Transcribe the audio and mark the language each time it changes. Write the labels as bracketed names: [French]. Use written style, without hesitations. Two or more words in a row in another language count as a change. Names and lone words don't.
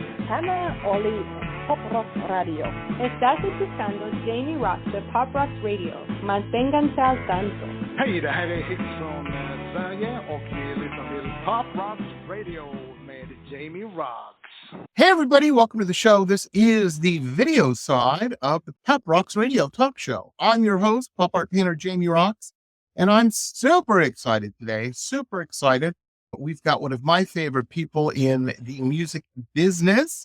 [Spanish] Hannah Oli Pop Rock Radio. Estás escuchando Jamie Roxx de Pop Rock Radio. Manténganse al tanto. [Swedish] Hej, det här är Hits från Sverige och vi lyssnar till Pop Rock Radio med Jamie Roxx. [English] Hey everybody, welcome to the show. This is the video side of the Pop Roxx Radio Talk Show. I'm your host, pop art painter Jamie Roxx, and I'm super excited today, super excited. We've got one of my favorite people in the music business.